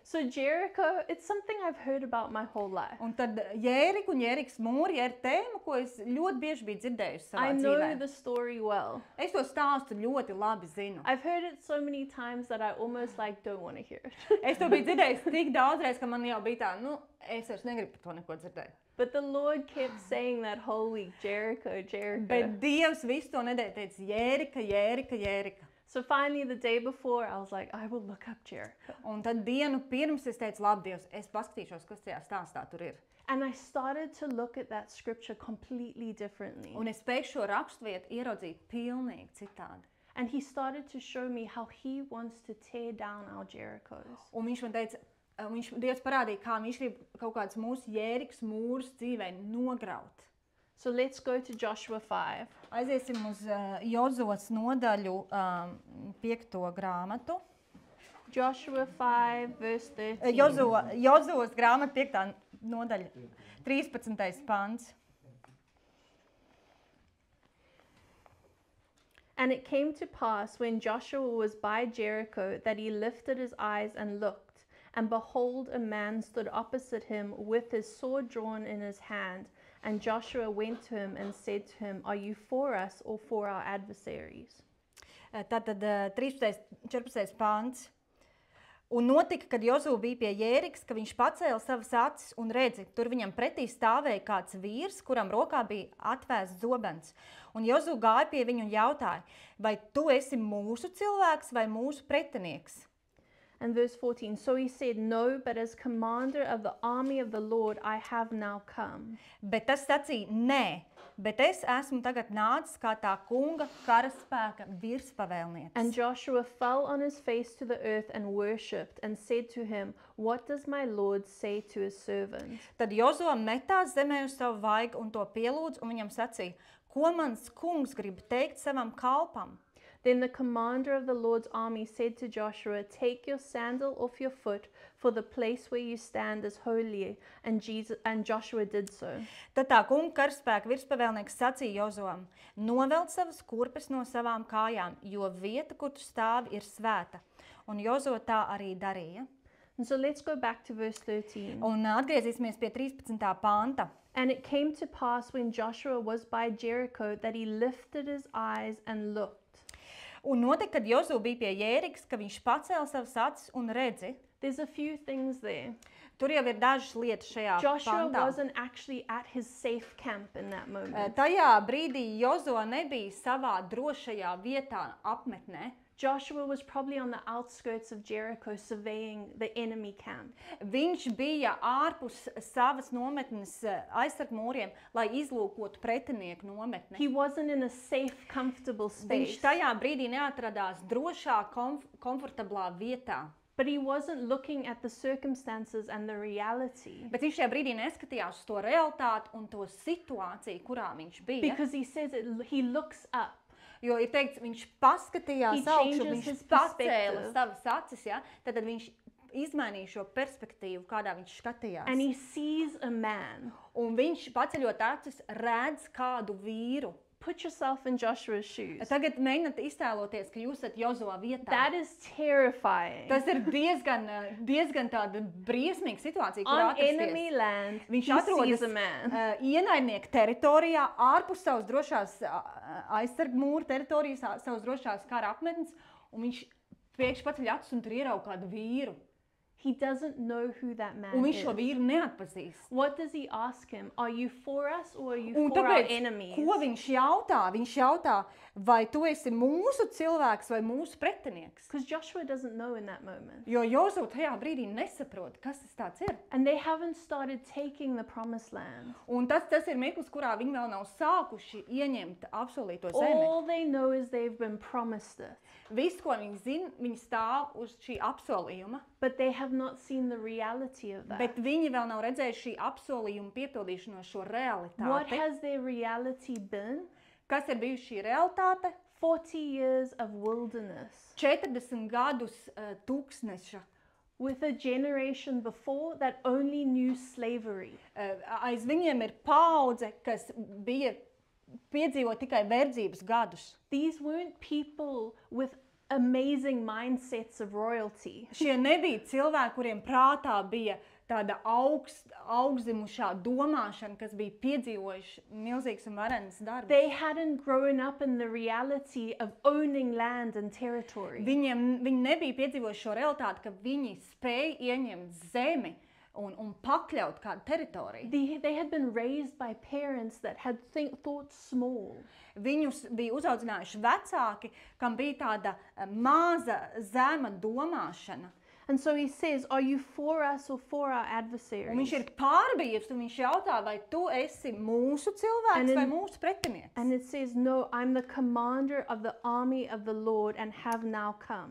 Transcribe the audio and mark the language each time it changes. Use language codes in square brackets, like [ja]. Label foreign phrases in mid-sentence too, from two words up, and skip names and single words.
[en] So Jericho, it's something I've heard about my whole life. [lv] Un tad Jēriku un Jērikas mūri ir tēma, ko es ļoti bieži biju dzirdējusi savā [en] I know [lv] dzīvē. [en] the story well. [lv] Es to stāstu ļoti labi zinu. [en] I've heard it so many times that I almost like don't want to hear it. [lv] Es to biju dzirdējusi tik daudzreiz, ka man jau bija tā, es vairs negribu par to neko dzirdēt. [en] But the Lord kept saying that whole week, Jericho, Jericho. [lv] Bet Dievs visu to nedēļu teica Jērika, Jērika, Jērika. [en] So finally the day before, I was like, I will look up Jericho. [lv] Un tad dienu pirms es teicu, labi, Dievs, es paskatīšos, kas tajā stāstā tur ir. [en] And I started to look at that scripture completely differently. [lv] Un es pēkšņi šo raksturvietu ieraudzīju pilnīgi citādi. [en] And he started to show me how he wants to tear down our Jerichos. [lv] Un viņš man teica, Dievs parādīja, kā viņš grib kaut kāds mūsu Jērikas mūrus dzīvē nograut. [en] So let's go to Joshua 5. [lv] Aiziesim uz Jozos nodaļu 5. grāmatu. [en] Joshua 5, verse 13. [lv] Jozos grāmata 5. nodaļa, 13. pants. [en] And it came to pass when Joshua was by Jericho that he lifted his eyes and looked, and behold, a man stood opposite him with his sword drawn in his hand. And Joshua went to him and said to him, Are you for us or for our adversaries? [lv] Tātad 13. 14. pants. Un notika, kad Jozu bija pie Jērikas, ka viņš pacēla savas acis un redzi, tur viņam pretī stāvēja kāds vīrs, kuram rokā bija atvēsts zobens. Un Jozu gāja pie viņu un jautāja, vai tu esi mūsu cilvēks vai mūsu pretinieks? [en] And verse 14, so he said, No, but as commander of the army of the Lord I have now come. [lv] Bet tas sacīja, nē, bet es esmu tagad nācis kā tā kunga karaspēka virspavēlnieks. [en] And Joshua fell on his face to the earth and worshipped and said to him, What does my Lord say to his servant? [lv] Tad Jozo metās zemē uz savu vaigu un to pielūdz un viņam sacīja, ko mans kungs grib teikt savam kalpam? [en] Then the commander of the Lord's army said to Joshua, "Take your sandal off your foot, for the place where you stand is holy." And Joshua did so. [lv] Tad tā kunga karaspēka virspavēlnieks sacīja Jozuam: Novelt savas kurpes no savām kājām, jo vieta, kur tu stāvi, ir svēta. Un Jozua tā arī darīja. [en] And so let's go back to verse 13. [lv] Un atgriezīsimies pie 13. panta. [en] And it came to pass when Joshua was by Jericho that he lifted his eyes and looked. [lv] Un notika, kad Jozu bija pie Jērikas, ka viņš pacēla savas acis un redzi. [en] There's a few things there. [lv] Tur jau ir dažas lietas šajā [en] Joshua [lv] pantā. [en] wasn't actually at his safe camp in that moment. [lv] Tajā brīdī Jozo nebija savā drošajā vietā apmetnē. [en] Joshua was probably on the outskirts of Jericho surveying the enemy camp. [lv] Viņš bija ārpus savas nometnes aizsargmūriem, lai izlūkotu pretinieku nometni. [en] He wasn't in a safe, comfortable [lv] Viņš [en] space. [lv] tajā brīdī neatradās drošā, komfortablā vietā. [en] But he wasn't looking at the circumstances and the reality. [lv] Bet viņš šajā brīdī neskatījās uz to realitāti un to situāciju, kurā viņš bija. [en] Because he says he looks up. [lv] Jo ir teikts, viņš paskatījās [en] He [lv] augšu, [en] changes [lv] viņš [en] his [lv] pacēla [en] perspective. [lv] savas acis, ja? Tad viņš izmainīja šo perspektīvu, kādā viņš skatījās. [en] And he sees a man. [lv] Un viņš paceļot acis redz kādu vīru. [en] Put yourself in Joshua's shoes. [lv] Tagad mēģiniet iztēloties, ka jūs esat Jozo vietā. [en] That is terrifying. [lv] Tas ir diezgan tāda briesmīga situācija, kur [en] On enemy [lv] atrasties. [en] land, [lv] Viņš [en] he [lv] atrodas [en] sees a man. [lv] ienaidnieku teritorijā, ārpus savas drošās aizsargmūra teritorijas, savas drošās kara apmetnes, un viņš pēkšņi paceļ acis un tur ierauga kādu vīru. [en] He doesn't know who that man [lv] Un viņš [en] is. [lv] šo vīru neatpazīst. [en] What does he ask him? Are you for us or are you [lv] Un [en] for our [lv] tāpēc, [en] enemies? [lv] ko viņš jautā? Viņš jautā, vai tu esi mūsu cilvēks vai mūsu pretinieks? [en] Because Joshua doesn't know in that moment. [lv] Jo Jozo tajā brīdī nesaprot, kas tas tāds ir. [en] And they haven't started taking the promised land. [lv] Un tas ir mirklis, kurā viņi vēl nav sākuši ieņemt apsolīto zemi. [en] All they know is they've been promised it. [lv] Viss, ko viņi zina, viņi stāv uz šī apsolījuma, [en] But they have not seen the reality of that. [lv] bet viņi vēl nav redzējuši šī apsolījuma piepildīšanos, šo [en] What [lv] realitāti. [en] has their reality been? [lv] Kas ir bijusi šī realitāte? [en] 40 years of wilderness [lv] 40 gadus tūkstneša. [en] with a generation before that only knew slavery. [lv] Aiz viņiem ir paudze, kas bija piedzīvo tikai verdzības gadus. [en] These weren't people with amazing mindsets of royalty. [lv] Šie nebija cilvēki, kuriem prātā bija tāda augstzimušā domāšana, kas bija piedzīvojuši milzīgs un varenas darbs. [en] They hadn't grown up in the reality of owning land and territory. [lv] Viņi nebija piedzīvojuši šo realitāti, ka viņi spēja ieņemt zemi un pakļaut kādu teritoriju. [en] They had been raised by parents that had thought small. [lv] Viņus bija uzaudzinājuši vecāki, kam bija tāda maza, zema domāšana. [en] And so he says, are you for us or for our [lv] Un [en] adversaries? [lv] viņš ir pārbījies, un viņš jautā, vai tu esi mūsu cilvēks [en] And [lv] vai [en] in- [lv] mūsu pretinieks. [en] And it says, no, I'm the commander of the army of the Lord and have now come.